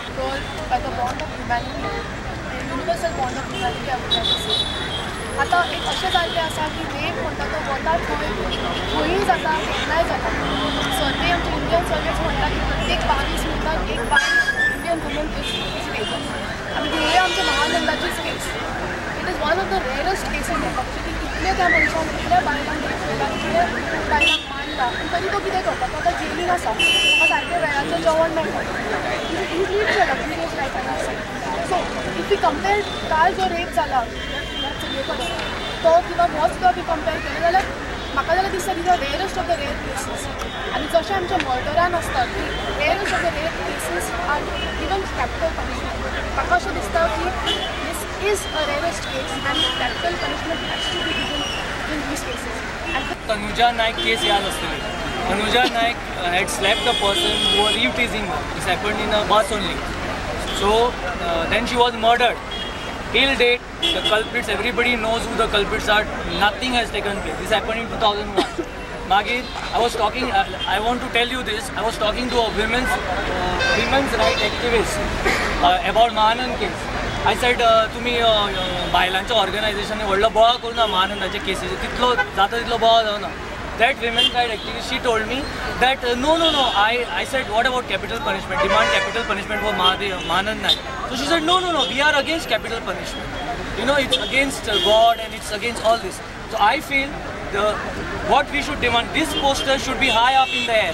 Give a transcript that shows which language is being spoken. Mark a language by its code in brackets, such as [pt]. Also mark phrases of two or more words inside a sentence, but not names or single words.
[kok] आता एक अशें जाल्लें आसा की रेप म्हणटा तो वता खंयी जाता केन्नाय जाता. सर्वे आमचे [en] Indian surveys [kok] म्हणटा की प्रत्येक 22 मिनटाक एक बाय [en] Indian woman is rape. [kok] आनी हे आमच्या महानंदाचीच केस. [en] it is one of the rarest cases [kok] जाता की कितले त्या मनशान कितल्या बायलांक रेप केला, कितले बायलांक मारला आनी तरी तो कितें करता. तो आतां जेलीन आसा. ताका सारकें वेळाचें जेवण मेळटा. ही लीड जाता टिनेज लायफान आसा. [en] so if you compare [kok] काल जो रेप जाला तो किंवा हो सुद्दां बी कंपेर केलें जाल्यार म्हाका जाल्यार दिसता की [en] rarest of the rare cases. [kok] आनी जशें आमच्या मर्डरान आसता की [en] rarest of the rare cases are given capital punishment. [kok] म्हाका अशें दिसता की [en] this is a rarest case आनी capital punishment has to be given in these cases. [kok] तनुजा नायक केस याद आसतली. [en] तनुजा नायक had slapped the person who was eve-teasing her. This happened in a bus only. So then she was murdered. Till date, the culprits, everybody knows who the culprits are. Nothing has taken place. This happened in 2001. Magid, I want to tell you this. I was talking to a women's right activist about Mahanand case. I said [kok] तुम्ही बायलांच्या ऑर्गनायझेशनाने व्हडलो बोळा करू ना महानंदाचे केसीचे. तितलो जाता तितलो बोळा जावना. [en] That women's right activist, she told me that no. I said, what about capital punishment? Demand capital punishment for Mahanand Naik. So she said, no. We are against capital punishment. You know, it's against God and it's against all this. So I feel what we should demand. This poster should be high up in the air.